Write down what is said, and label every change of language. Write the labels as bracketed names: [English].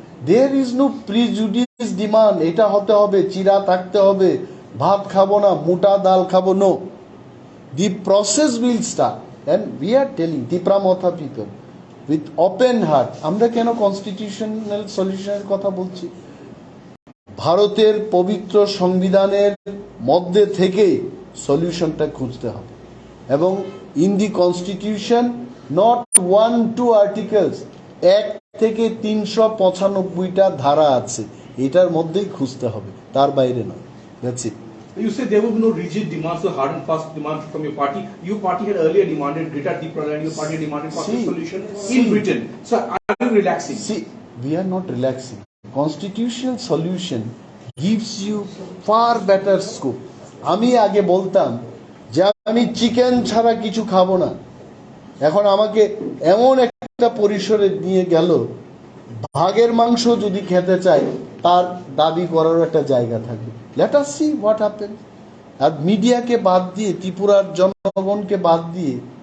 [English] There is no prejudice demand, [Bangla] এটা হতে হবে, চিরা থাকতে হবে, ভাত খাবো না, মোটা ডাল খাবো, no. [English] The process will start, and we are telling Tripura Motha people with open heart, [Bangla] আমরা কেন কনস্টিটিউশনাল সলিউশনের কথা বলছি? ভারতের পবিত্র সংবিধানের মধ্যে থেকে সলিউশনটা খুঁজতে হবে, এবং [English] in the constitution not 1-2 articles, [Bangla] 1 থেকে 395টা ধারা আছে, এটার মধ্যেই খুঁজতে হবে, তার বাইরে নয়। [English] That's it. You say there will be no rigid demands, so hard and fast demands from your party. Your party had earlier demanded greater Tripura, and your party demanded faster solution in Britain. So are you relaxing? See, we are not relaxing. Constitutional solution gives you far better scope. [Bangla] আমি আগে বলতাম যে আমি chicken ছাড়া কিছু খাবো না, এখন আমাকে এমন একটা পরিসরে নিয়ে গেল, ভাগের মাংস যদি খেতে চাই, তার দাবি করার একটা জায়গা থাকবে। [English] Let us see what happen. [Bangla] আর মিডিয়াকে বাদ দিয়ে, ত্রিপুরার জনগণকে বাদ দিয়ে